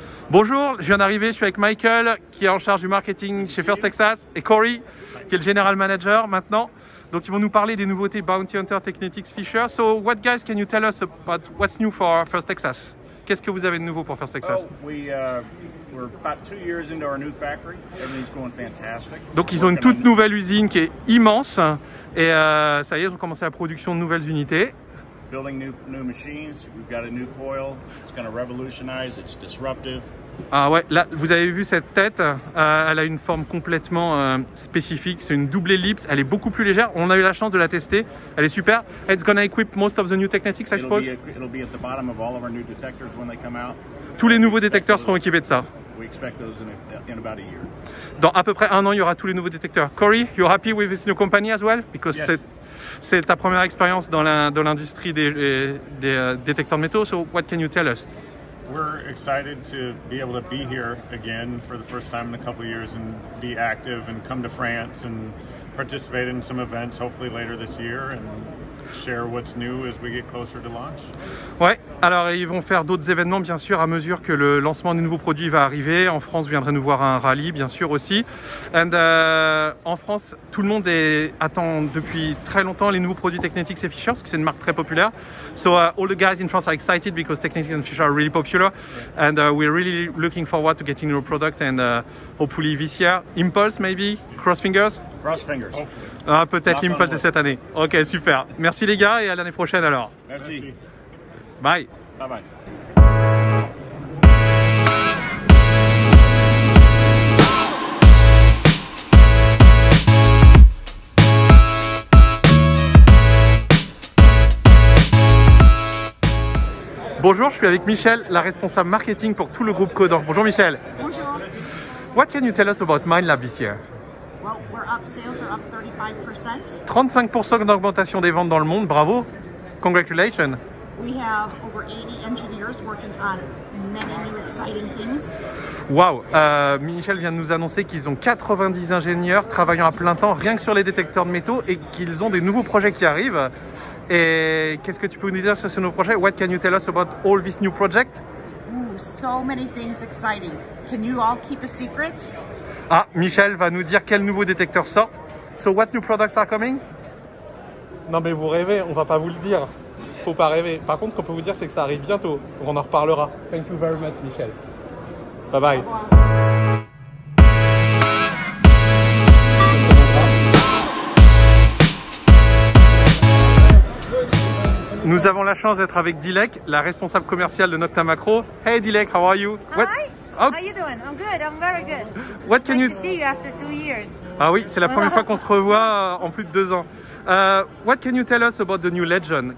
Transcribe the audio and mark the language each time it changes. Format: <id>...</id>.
<fr>Bonjour, je viens d'arriver, je suis avec Michael qui est en charge du marketing chez First Texas et Corey qui est le General Manager maintenant. Donc ils vont nous parler des nouveautés Bounty Hunter, Technetics, Fisher.</fr> <en>So what guys can you tell us about what's new for First Texas?</en> <fr>Qu'est-ce que vous avez de nouveau pour First Texas?</fr> <en>We're about 2 years into our new factory. Everything's going fantastic.</en> <fr>Donc ils ont une toute nouvelle usine qui est immense et ça y est, ils ont commencé la production de nouvelles unités.</fr> <en>Building new machines. We've got a new coil. It's going to revolutionize. It's disruptive.</en> <fr>Ah ouais, là vous avez vu cette tête, elle a une forme complètement spécifique, c'est une double ellipse, elle est beaucoup plus légère, on a eu la chance de la tester, elle est super.</fr> <en>It's gonna equip most of the new Technetics, I suppose. It'll be at the bottom of all of our new detectors when they come out.</en> <fr>Tous les nouveaux détecteurs seront équipés de ça.</fr> <en>We expect those in about a year.</en> <fr>Dans à peu près un an, il y aura tous les nouveaux détecteurs.</fr> <en>Corey, you're happy with this new company as well? Because yes.</en> <fr>C'est ta première expérience dans l'industrie des détecteurs de métaux,</fr> <en>so what can you tell us? We're excited to be able to be here again for the first time in a couple of years and be active and come to France and participate in some events hopefully later this year and share what's new as we get closer to launch.</en> <fr>Ouais, alors ils vont faire d'autres événements bien sûr à mesure que le lancement des nouveaux produits va arriver. En France, vous viendrez nous voir à un rallye bien sûr aussi. And en France, tout le monde attend depuis très longtemps les nouveaux produits Technetics et Fisher parce que c'est une marque très populaire.</fr> <en>So all the guys in France are excited because Technetics and Fisher are really popular and we're really looking forward to getting your product and hopefully this year. Impulse maybe? Cross fingers? Cross fingers.</en> <fr>Ah, peut-être l'Impulse de cette année. Ok, super. Merci les gars et à l'année prochaine alors. Merci.</fr> <en>Bye. Bye bye.</en> <fr>Bonjour, je suis avec Michel, la responsable marketing pour tout le groupe Codan. Bonjour Michel. Bonjour.</fr> <en>What can you tell us about Minelab this year? Well, sales are up 35%.</en> <fr>35% d'augmentation des ventes dans le monde, bravo.</fr> <en>Congratulations. We have over 80 engineers working on many new exciting things.</en> <fr>Waouh, Michel vient de nous annoncer qu'ils ont 90 ingénieurs travaillant à plein temps rien que sur les détecteurs de métaux et qu'ils ont des nouveaux projets qui arrivent. Et qu'est-ce que tu peux nous dire sur ce nouveau projet?</fr> <en>What can you tell us about all these new projects? Ooh, so many things exciting. Can you all keep a secret?</en> <fr>Ah, Michel va nous dire quels nouveaux détecteurs sortent.</fr> <en>So what new products are coming?</en> <fr>Non mais vous rêvez, on va pas vous le dire. Faut pas rêver. Par contre, ce qu'on peut vous dire, c'est que ça arrive bientôt. On en reparlera.</fr> <en>Thank you very much, Michel. Bye bye.</en> <fr>Au revoir. Nous avons la chance d'être avec Dilek, la responsable commerciale de Nokta Makro.</fr> <en>Hey Dilek, how are you? Hi. How you doing? I'm good. I'm very good. What can nice you to see you after 2 years.</en> <fr>Ah oui, c'est la première fois qu'on se revoit en plus de 2 ans.</fr> <en>What can you tell us about the new Legend?</en>